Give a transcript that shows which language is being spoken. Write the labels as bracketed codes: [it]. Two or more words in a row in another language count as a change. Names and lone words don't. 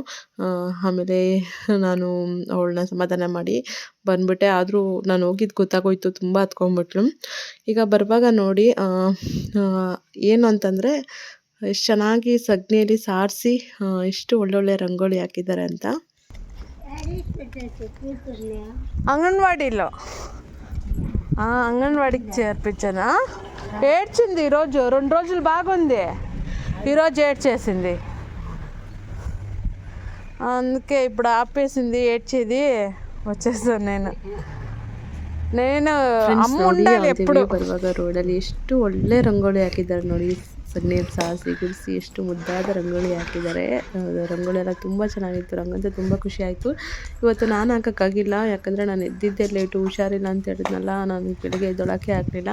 [kn] ಆಮೇಲೆ ನಾನು ಅವಳನ್ನ ಸಮಾಧಾನ ಮಾಡಿ ಬಂದ್ಬಿಟ್ಟೆ. ಆದರೂ ನಾನು ಹೋಗಿದ್ದು ಗೊತ್ತಾಗೋಯ್ತು, ತುಂಬ ಹತ್ಕೊಂಡ್ಬಿಟ್ಲು. ಈಗ ಬರುವಾಗ ನೋಡಿ ಏನು ಅಂತಂದರೆ ಎಷ್ಟು ಚೆನ್ನಾಗಿ ಸಗಣಿಯಲ್ಲಿ ಸಾರಿಸಿ ಎಷ್ಟು ಒಳ್ಳೊಳ್ಳೆ ರಂಗೋಲಿ ಹಾಕಿದ್ದಾರೆ ಅಂತ. [te] అంగన్వాడీలో అంగన్వాడికి చేర్పించానా? ఏడ్చింది ఈరోజు, 2 రోజులు బాగుంది, ఈరోజు ఏడ్చేసింది. అందుకే ఇప్పుడు ఆపేసింది ఏడ్చేది, వచ్చేసాను నేను ಅಮ್ಮ ఉండాలి ఎప్పుడు. [kn] ಬರುವಾಗ ರೋಡಲ್ಲಿ ಎಷ್ಟು ಒಳ್ಳೆ ರಂಗೋಲಿ ಹಾಕಿದ್ದಾರೆ ನೋಡಿ, ಸಗಣಿಯಲ್ಲಿ ಸಾರಿಸಿ ಗುಡಿಸಿ ಎಷ್ಟು ಮುದ್ದಾದ ರಂಗೋಲಿ ಹಾಕಿದ್ದಾರೆ. ರಂಗೋಲಿ ಎಲ್ಲ ತುಂಬ ಚೆನ್ನಾಗಿತ್ತು. ರಂಗಂತೂ ತುಂಬ ಖುಷಿ ಆಯಿತು. ಇವತ್ತು ನಾನು ಹಾಕೋಕ್ಕಾಗಿಲ್ಲ, ಯಾಕಂದರೆ ನಾನು ಎದ್ದಿದ್ದೆ ಲೇಟು, ಹುಷಾರಿಲ್ಲ ಅಂತ ಹೇಳಿದ್ನಲ್ಲ, ನಾನು ಬೆಳಗ್ಗೆ ಎದ್ದೊಳಕ್ಕೆ ಆಗಲಿಲ್ಲ.